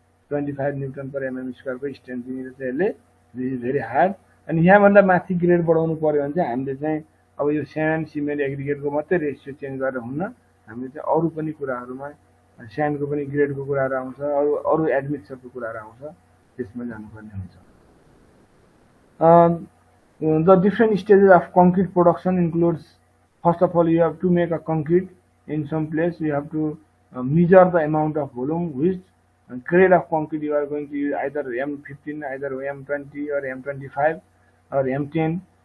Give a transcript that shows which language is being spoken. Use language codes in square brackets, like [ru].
[ne] 25 newton पर MM square को strength दिने रहेछ यसले। [en] This is very hard. [ne] अनि यहाँभन्दा माथि ग्रेड बढाउनु पर्यो भने चाहिँ हामीले चाहिँ अब यो स्यान्ड, सिमेन्ट, एग्रिगेटको मात्रै रेसियो चेन्ज गरेर हुन्न। हामीले चाहिँ अरू पनि कुराहरूमा स्यान्डको पनि ग्रेडको कुराहरू आउँछ, अरू एडमिक्सरको कुराहरू आउँछ, त्यसमा जानुपर्ने हुन्छ। [en] The different stages of concrete production includes, first of all, you have to make a concrete in some place. You have to measure the amount of volume, which grade of concrete you are going to use, either M15, either M20, or M25, or M10.